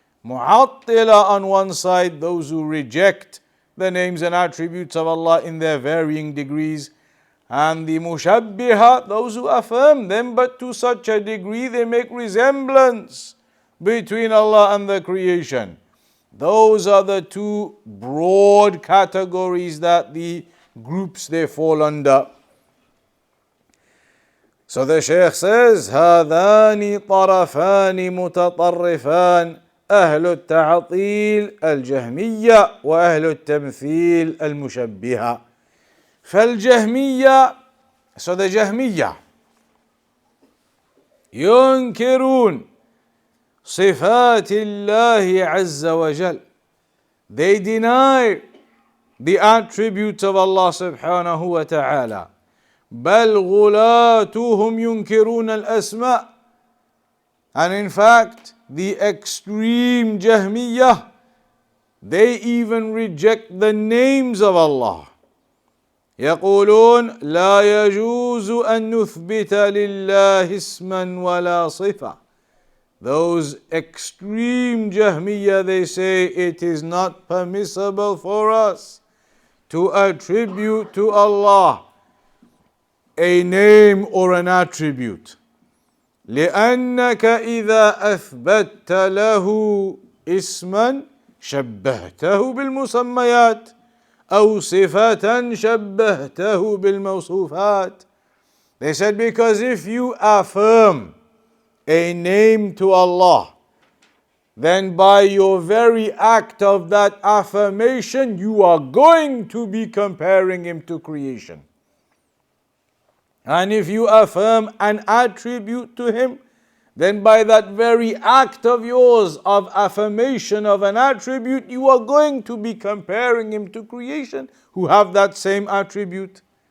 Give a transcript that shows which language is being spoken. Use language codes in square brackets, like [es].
[en] Mu'attilah on one side, those who reject the names and attributes of Allah in their varying degrees, and the Mushabbiha, those who affirm them, but to such a degree they make resemblance between Allah and the creation. Those are the two broad categories that the groups they fall under. So the Shaykh says, [ar] هذان طرفان متطرفان أهل التعطيل الجهمية وأهل التمثيل المشبهة. فالجهمية, [en] so the Jahmiyyah, [ar] ينكرون صفات الله عز وجل. [en] They deny the attributes of Allah subhanahu wa ta'ala. [ar] بل غلاتهم ينكرون الأسماء. [en] And in fact, the extreme Jahmiyyah, they even reject the names of Allah. [ar] يقولون لا يجوز أن نثبت لله اسما ولا صفة. [en] Those extreme Jahmiyyah, they say it is not permissible for us to attribute to Allah a name or an attribute. [ar] لأنك إذا أثبتت له اسما شبهته بالمسميات أو صفة شبهته بالموصوفات. [en] They said, because if you affirm a name to Allah, then by your very act of that affirmation, you are going to be comparing Him to creation. And if you affirm an attribute to Him, then by that very act of yours of affirmation of an attribute, you are going to be comparing Him to creation who have that same attribute.